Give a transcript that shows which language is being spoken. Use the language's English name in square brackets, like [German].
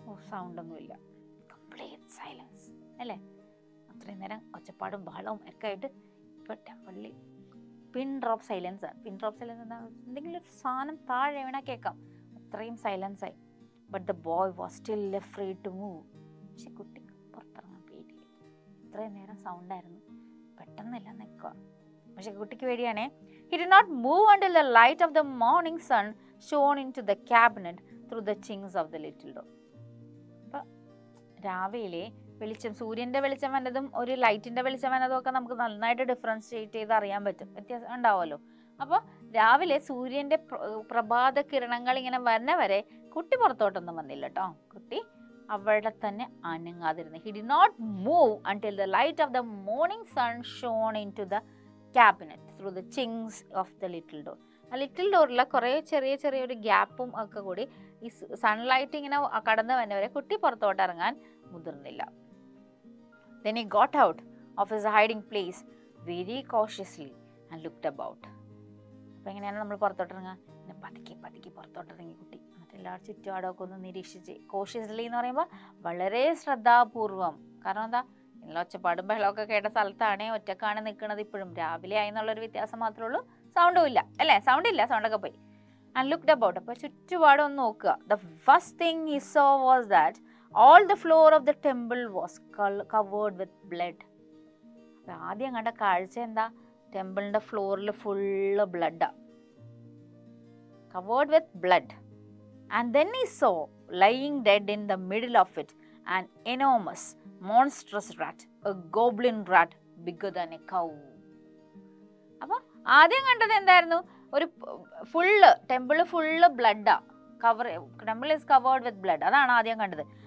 [Malayalam] സൗണ്ടൊന്നുമില്ല, complete silence അല്ലേ? അത്രയും നേരം ഒച്ചപ്പാടും ബഹളവും ഒക്കെ ആയിട്ട് ഇപ്പൊ ടെമ്പിളിൽ പിൻ ഡ്രോപ്പ് സൈലൻസ് ആണ്. പിൻ ഡ്രോപ്പ് സൈലൻസ് എന്താ? എന്തെങ്കിലും ഒരു സാധനം താഴെ വീണാൽ കേൾക്കാം, അത്രയും സൈലൻസ് ആയി. [English] But the boy was still afraid to move. [Malayalam] പക്ഷെ കുട്ടിക്ക് പുറത്തിറങ്ങാൻ പേടിയായി. ഇത്രയും നേരം സൗണ്ടായിരുന്നു, പെട്ടെന്നില്ല നിൽക്കുക. പക്ഷെ കുട്ടിക്ക് പേടിയാണേ. [English] He did not move until the light of the morning sun shone into the cabinet through the chinks of the little door. [Malayalam] അപ്പം രാവിലെ വെളിച്ചം, സൂര്യൻ്റെ വെളിച്ചം വന്നതും ഒരു ലൈറ്റിൻ്റെ വെളിച്ചം വന്നതും ഒക്കെ നമുക്ക് നന്നായിട്ട് ഡിഫറൻഷിയേറ്റ് ചെയ്ത് അറിയാൻ പറ്റും, വ്യത്യാസം ഉണ്ടാവുമല്ലോ. അപ്പോൾ രാവിലെ സൂര്യൻ്റെ പ്രഭാത കിരണങ്ങൾ ഇങ്ങനെ വരുന്ന വരെ കുട്ടി പുറത്തോട്ടൊന്നും വന്നില്ല കേട്ടോ. കുട്ടി അവിടെ തന്നെ അനങ്ങാതിരുന്നു. [English] He did not move until the light of the morning sun shone into the cabinet through the chinks of the little door. [Malayalam] ആ ലിറ്റിൽ ഡോറിലെ കുറേ ചെറിയൊരു ഗ്യാപ്പും ഒക്കെ കൂടി ഈ സൺലൈറ്റ് ഇങ്ങനെ കടന്നു വന്നവരെ കുട്ടി പുറത്തോട്ട് ഇറങ്ങാൻ മുതിർന്നില്ല. [English] Then he got out of his hiding place very cautiously and looked about. [Malayalam] അപ്പം എങ്ങനെയാണ് നമ്മൾ പുറത്തോട്ട് ഇറങ്ങുക? പിന്നെ പതുക്കെ പുറത്തോട്ട് ഇറങ്ങി കുട്ടി. എന്നിട്ട് എല്ലാവരും ചുറ്റുപാടൊക്കെ ഒന്ന് നിരീക്ഷിച്ച്. കോഷ്യസ്ലി എന്ന് പറയുമ്പോൾ വളരെ ശ്രദ്ധാപൂർവം. കാരണം എന്താ? ഇല്ല ഒച്ചപ്പാടും ബഹളമൊക്കെ കേട്ട സ്ഥലത്താണ്, ഒറ്റക്കാണ് നിൽക്കുന്നത്. ഇപ്പോഴും രാവിലെ ആയി എന്നുള്ളൊരു വ്യത്യാസം മാത്രമേ ഉള്ളൂ, സൗണ്ടും ഇല്ല അല്ലേ? സൗണ്ടില്ല, സൗണ്ടൊക്കെ പോയി. [English] And looked about. [Malayalam] അപ്പോൾ ചുറ്റുപാടും ഒന്ന് നോക്കുക. [English] The first thing he saw was that all the floor of the temple was covered with blood. [Malayalam] അപ്പോൾ ആദ്യം കണ്ട കാഴ്ച എന്താ? ടെമ്പിളിൻ്റെ ഫ്ലോറിൽ full ബ്ലഡാ, [English] covered with blood. And then he saw lying dead in the middle of it an enormous monstrous rat, a goblin rat bigger than a cow. [Malayalam] അപ്പോൾ ആദ്യം കണ്ടത് എന്തായിരുന്നു? ഒരു temple full ബ്ലഡാ, [English] Temple is covered with blood. [Malayalam] അതാണ് ആദ്യം കണ്ടത്.